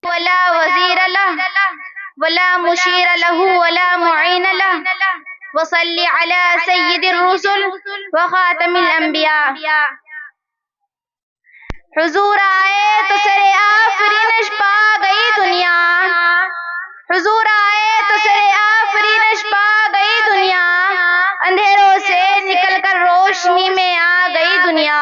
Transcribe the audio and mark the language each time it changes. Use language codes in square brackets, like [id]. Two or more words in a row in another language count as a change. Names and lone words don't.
[ar] ولا وزیر له ولا مشیر له ولا معین له وصل علی سید الرسل وخاتم الانبیاء۔ [ur] حضور آئے تو سر آفرینش پا گئی دنیا، حضور آئے تو سر آفرینش پا گئی دنیا، اندھیروں سے نکل کر روشنی میں آ گئی دنیا۔